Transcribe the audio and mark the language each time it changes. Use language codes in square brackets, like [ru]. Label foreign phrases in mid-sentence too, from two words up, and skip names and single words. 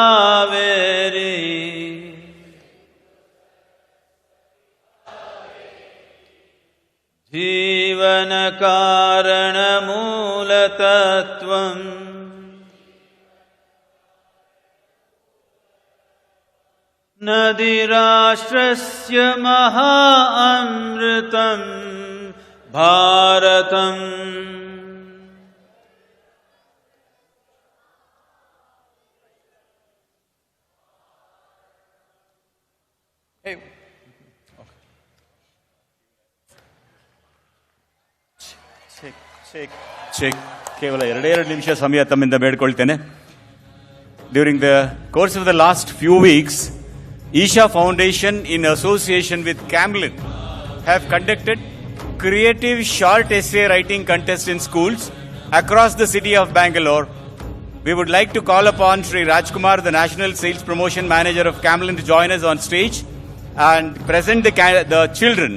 [sa] कावेरी जीवन कारण मूल तत्त्वम् नदीराष्ट्रस्य महा अमृतम् भारतम्. [en] Hey. [kn] ಚೆಕ್ ಕೇವಲ 2 ನಿಮಿಷ ಸಮಯ ತಮ್ಮಿಂದ ಬೇಡ್ಕೊಳ್ತೇನೆ. [en] During the course of the last few weeks, Isha Foundation, in association with Camlin, have conducted creative short essay writing contests in schools across the city of Bangalore. We would like to call upon Sri Rajkumar, the National Sales Promotion Manager of Camlin, to join us on stage and present the children.